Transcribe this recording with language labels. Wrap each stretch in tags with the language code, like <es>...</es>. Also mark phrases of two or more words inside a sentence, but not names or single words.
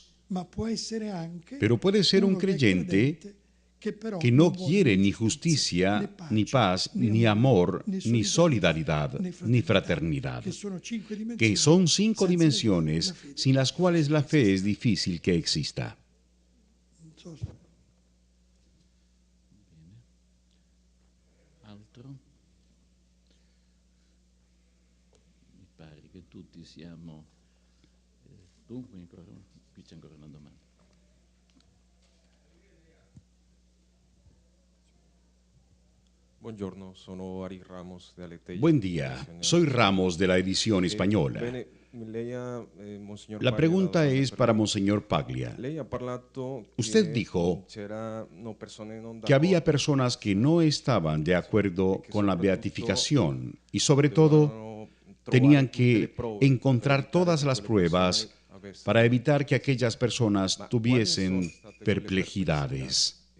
<es>Pero puede ser un creyente que no quiere ni justicia, ni paz, ni amor, ni solidaridad, ni fraternidad, que son 5 dimensiones sin las cuales la fe es difícil que exista.</es> <it>Altro? Mi pare che tutti siamo... Dunque, qui c'è ancora una domanda. Buongiorno, sono Ari Ramos de Aleteia.</it> <es>Buen día, soy Ramos de la edición española. La pregunta es para Monseñor Paglia. Usted dijo que había personas que no estaban de acuerdo con la beatificación y sobre todo tenían que encontrar todas las pruebas para evitar que aquellas personas tuviesen perplejidades.</es>